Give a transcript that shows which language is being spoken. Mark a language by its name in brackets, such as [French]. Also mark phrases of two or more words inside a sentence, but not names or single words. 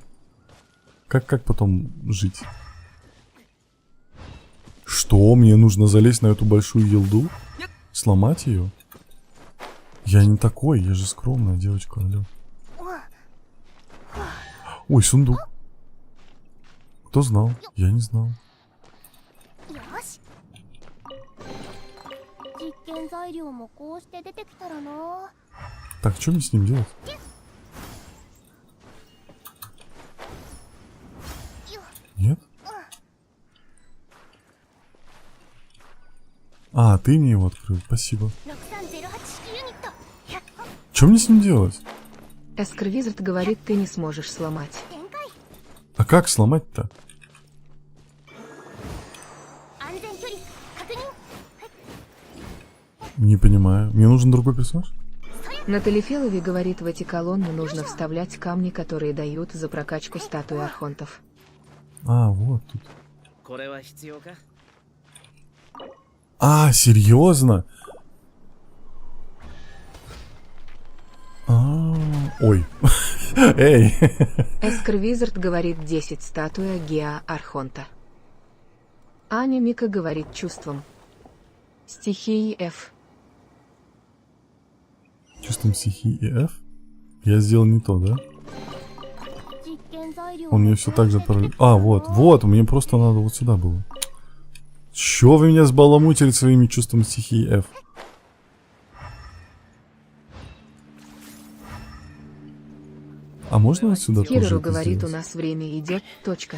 [Russian] Как потом жить? Что? Мне нужно залезть на эту большую елду? Сломать ее? Я не такой, я же скромная девочка, алло. Ой, сундук. Кто знал? Я не знал. [Japanese] よし実験材料もこうして出てきたらな [Russian] Так, что мне с ним делать? Нет? А, ты мне его открыл, спасибо. [Japanese] 6308 式ユニット [Russian] Что мне с ним делать? Эскервизард говорит, ты не сможешь сломать. [Japanese] 展開 [Russian] А как сломать-то? [Japanese] 安全距離確認 [Russian] Не понимаю. Мне нужен другой персонаж? На Талифелове говорит, в эти колонны нужно вставлять камни, которые дают за прокачку статуи архонтов. А, вот тут. [Japanese] これは必要か [Russian] А, серьезно? Ой. Эй. Эскервизард говорит 10 статуя Геа Архонта. Аня Мика говорит чувством. Стихии F. Чувством стихии и F? Я сделал не то, да? [Japanese] 実験材料 [Russian] Он мне все так же параллельно. А, вот, мне просто надо вот сюда было. Чё вы меня сбаламутили своими чувствами стихии F? А можно вот сюда тоже Кирору это говорит, у сделать? нас время идет. Точка.